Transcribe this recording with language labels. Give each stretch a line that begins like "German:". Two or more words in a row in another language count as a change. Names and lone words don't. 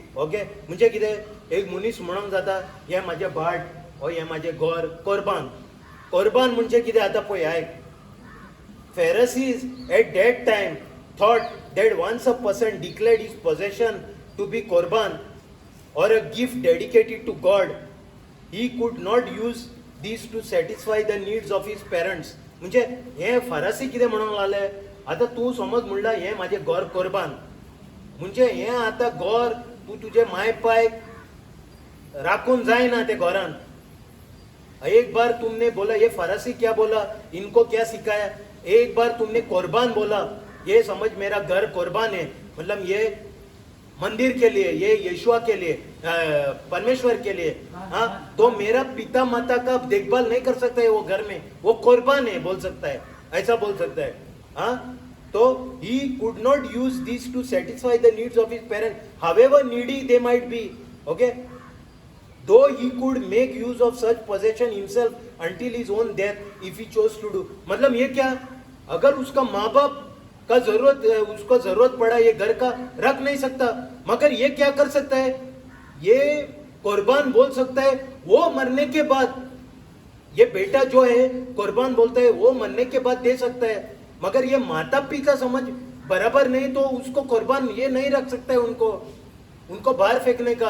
English: Okay?
Konkani: म्हणजे कितें एक मनीस म्हणूंक जाता हे माझे भाट ओ हे माझे घर कोरबान म्हणजे कितें आता पळय आयक.
English: Pharisees at that time thought that once a person declared his possession to be korban or a gift dedicated to God, he could not use these to satisfy the needs of his parents.
Konkani: म्हणजे हे फारसी कितें म्हणूंक लागले, आता तू समज म्हणला हे माझे घर कोरबान म्हणजे हे आता घर तू तुझे माय पायक राखून जायना ते घरान.
Hindi: एक बार तुमने बोला, ये फारसी क्या बोला, इनको क्या सिखाया, एक बार तुमने कोरबान बोला, ये समझ मेरा घर कोरबान है, मतलब ये मंदिर के लिए, ये यीशुआ के लिए, परमेश्वर के लिए. हाँ, तो मेरा पिता माता का देखभाल नहीं कर सकता है वो घर में, वो कोरबान है बोल सकता है, ऐसा बोल सकता है. हाँ, तो
English: he could not use this to satisfy the needs of his parents, however needy they might be. Okay, though he could make use of such possession himself until his own death if he chose to do.
Hindi: मतलब ये क्या, अगर उसका माँ बाप का उसको जरूरत पड़ा ये घर का रख नहीं सकता, मगर ये क्या कर सकता है, ये कुर्बान बोल सकता है वो मरने के बाद. ये बेटा जो है कुर्बान बोलता है वो मरने के बाद दे सकता है, मगर ये माता पिता समझ बराबर नहीं तो उसको कुर्बान ये नहीं रख सकता है, उनको बाहर फेंकने का.